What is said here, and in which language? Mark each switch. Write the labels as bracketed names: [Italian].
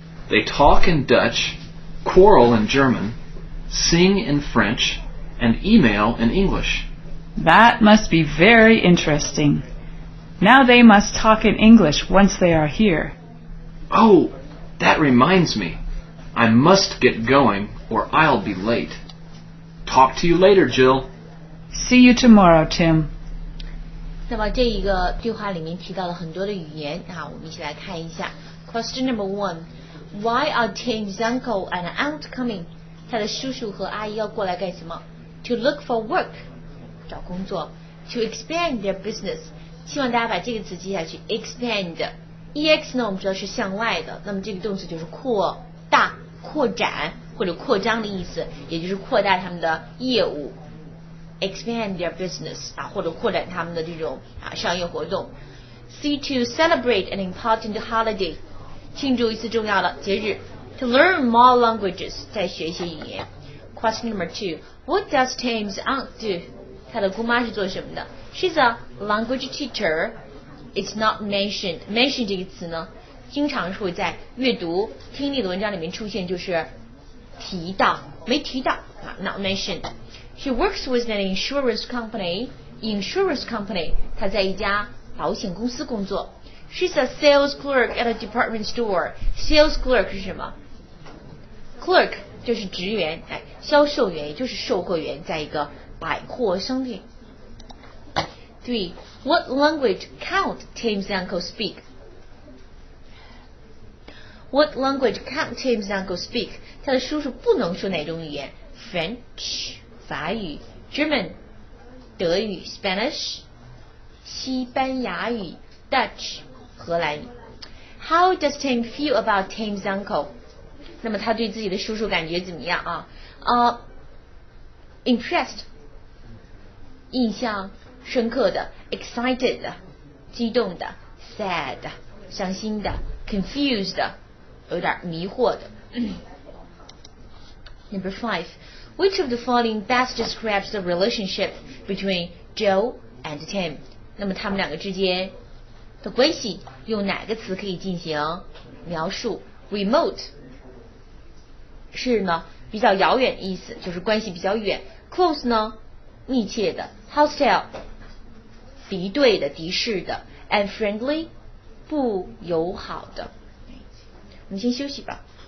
[English] They talk in Dutch, quarrel in German, sing in French, and email in English. That must be very interesting. Now they must talk in English once they are here. Oh, that reminds me. I must get going or I'll be late. Talk to you later, Jill. See you tomorrow, Tim. [Chinese] 那么这一个对话里面提到了很多的语言啊，我们一起来看一下。 [English] Question number 1. Why are Tim's uncle and aunt coming? [Chinese] 他的叔叔和阿姨要过来干什么 ？ [English] To look for work， [Chinese] 找工作。 [English] To expand their business， [Chinese] 希望大家把这个词记下去。 Expand。ex 呢，我们知道是向外的，那么这个动词就是扩大、扩展或者扩张的意思，也就是扩大他们的业务。 [English] expand their business [Chinese] 啊，或者扩展他们的这种商业活动。 [English] C to celebrate an important holiday， [Chinese] 庆祝一次重要的节日。 [English] To learn more languages， [Chinese] 再学一些语言。 [English] Question number 2. What does Tim's aunt do？ [Chinese] 他的姑妈是做什么的 ？ [English] She's a language teacher. It's not mentioned. [Chinese] Mention 这个词呢，经常是会在阅读、听力的文章里面出现，就是提到，没提到啊 ，not mentioned。 [English] She works with an insurance company. Insurance company， [Chinese] 她在一家保险公司工作。 [English] She's a sales clerk at a department store. [Chinese] Sales clerk 是什么 ？Clerk 就是职员，销售员，也就是售货员，在一个百货商店。 3. [English] What language can't Tim's uncle speak? What language can't Tim's uncle speak? [Chinese] 他的叔叔不能说哪种语言 ？French 法语 ，German 德语 ，Spanish 西班牙语 ，Dutch 荷兰语。 [English] How does Tim feel about Tim's uncle? [Chinese] 那么他对自己的叔叔感觉怎么样啊？Impressed 印象深刻的 ，excited 激动的 ，sad 伤心的 ，confused 有点迷惑的。 [English] Number 5. Which of the following best describes the relationship between Joe and Tim? [Chinese] 那么他们两个之间的关系用哪个词可以进行描述 ？Remote 是呢比较遥远的意思，就是关系比较远。 Close 呢密切的。Hostile 敌对的、敌视的。 [English] And friendly [Chinese] 不友好的。我们先休息吧。